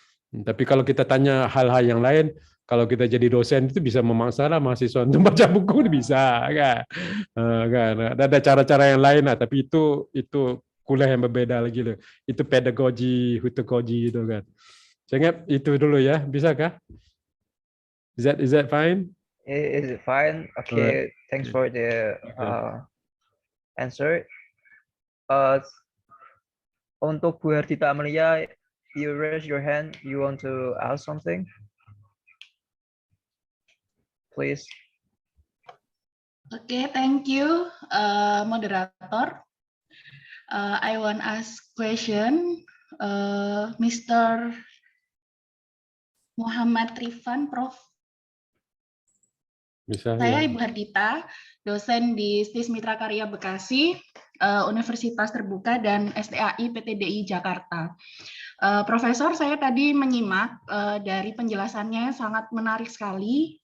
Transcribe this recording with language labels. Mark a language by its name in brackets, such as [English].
[Indonesian] Tapi kalau kita tanya hal-hal yang lain, kalau kita jadi dosen itu bisa memaksalah mahasiswa untuk baca buku, bisa kan. Ada cara-cara yang lain lah, tapi itu kuliah yang berbeda lagi loh. Itu pedagogi itu kan. Saya ingat itu dulu ya, bisakah? [English] Is that fine? Is it fine? Okay, thanks for the answer. [Indonesian] Untuk Bu [English] Herdita Amelia, you raise your hand. You want to ask something? Please. Okay, thank you, moderator. I want to ask question, Mr. Muhammad Rifan, Prof. [Indonesian] Saya Ibu Herdita, dosen di STIS Mitra Karya Bekasi, Universitas Terbuka dan STAI PTDI Jakarta. Profesor, saya tadi menyimak dari penjelasannya sangat menarik sekali.